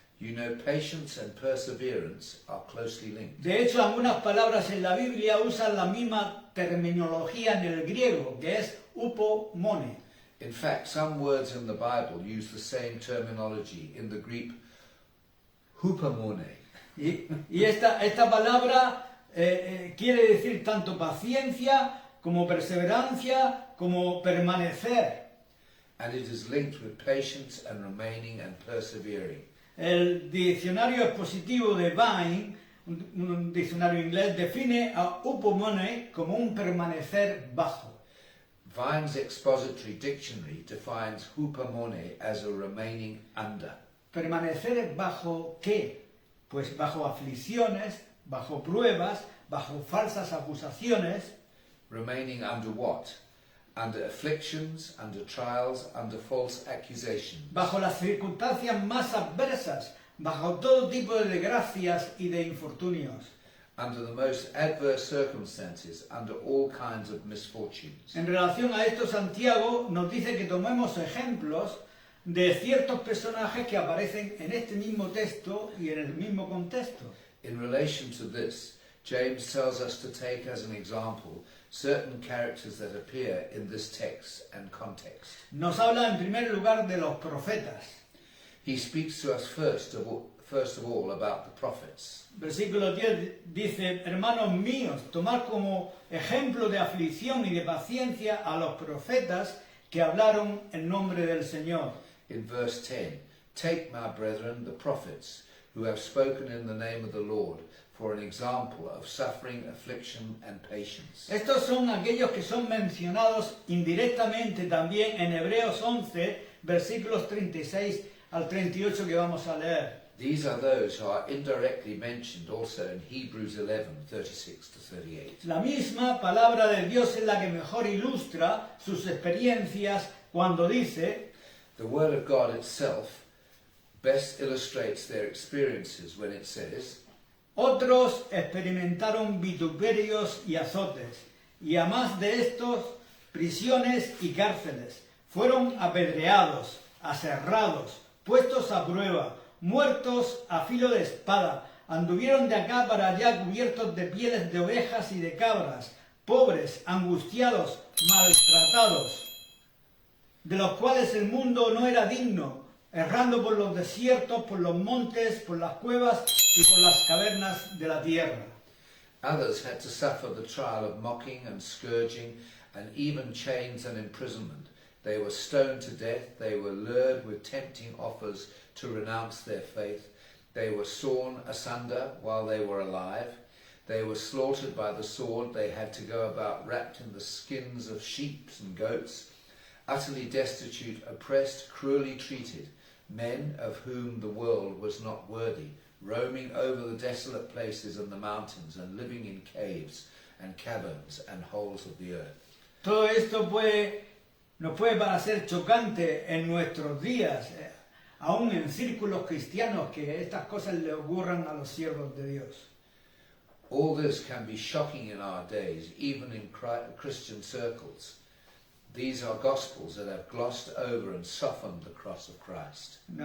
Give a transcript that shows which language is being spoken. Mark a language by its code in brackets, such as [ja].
[en] You know, patience and perseverance are closely linked. [es] De hecho, algunas palabras en la Biblia usan la misma terminología en el griego, que es upomone. [en] In fact, some words in the Bible use the same terminology in the Greek hupomone. [es] Y esta palabra quiere decir tanto paciencia como perseverancia como permanecer. [en] And it is linked with patience and remaining and persevering. [es] El diccionario expositivo de Vine, un diccionario inglés, define a upomone como un permanecer bajo. [en] Vine's expository dictionary defines hupomone as a remaining under. [es] ¿Permanecer bajo qué? Pues bajo aflicciones, bajo pruebas, bajo falsas acusaciones. [en] Remaining under what? Under afflictions, under trials, under false accusations. [es] Bajo las circunstancias más adversas, bajo todo tipo de desgracias y de infortunios. [en] Under the most adverse circumstances, under all kinds of misfortunes. [es] En relación a esto, Santiago nos dice que tomemos ejemplos de ciertos personajes que aparecen en este mismo texto y en el mismo contexto. [en] In relation to this, James tells us to take as an example certain characters that appear in this text and context. [es] Nos habla en primer lugar de los profetas. [en] He speaks to us first of all about the prophets. [es] Versículo 10 dice, hermanos míos, tomad como ejemplo de aflicción y de paciencia a los profetas que hablaron en nombre del Señor. [en] In verse 10, take, my brethren, the prophets, who have spoken in the name of the Lord, for an example of suffering, affliction, and patience. [es] Estos son aquellos que son mencionados indirectamente también en Hebreos 11, versículos 36 al 38 que vamos a leer. [en] These are those who are indirectly mentioned also in Hebrews 11, 36 to 38. [es] La misma palabra de Dios es la que mejor ilustra sus experiencias cuando dice, [en] The Word of God itself best illustrates their experiences when it says, [es] otros experimentaron vituperios y azotes, y a más de estos, prisiones y cárceles. Fueron apedreados, aserrados, puestos a prueba, muertos a filo de espada. Anduvieron de acá para allá cubiertos de pieles de ovejas y de cabras, pobres, angustiados, maltratados, de los cuales el mundo no era digno, errando por los desiertos, por los montes, por las cuevas y por las cavernas de la tierra. [en] Others had to suffer the trial of mocking and scourging and even chains and imprisonment. They were stoned to death, they were lured with tempting offers to renounce their faith. They were sawn asunder while they were alive. They were slaughtered by the sword. They had to go about wrapped in the skins of sheep and goats, utterly destitute, oppressed, cruelly treated, men of whom the world was not worthy, roaming over the desolate places and the mountains and living in caves and caverns and holes of the earth. [es] Todo esto nos puede parecer chocante en nuestros días, aún en círculos cristianos, que estas cosas le ocurran a los siervos de Dios. [en] All this can be shocking in our days, even in Christian circles. These are gospels that have glossed over and softened the cross of Christ.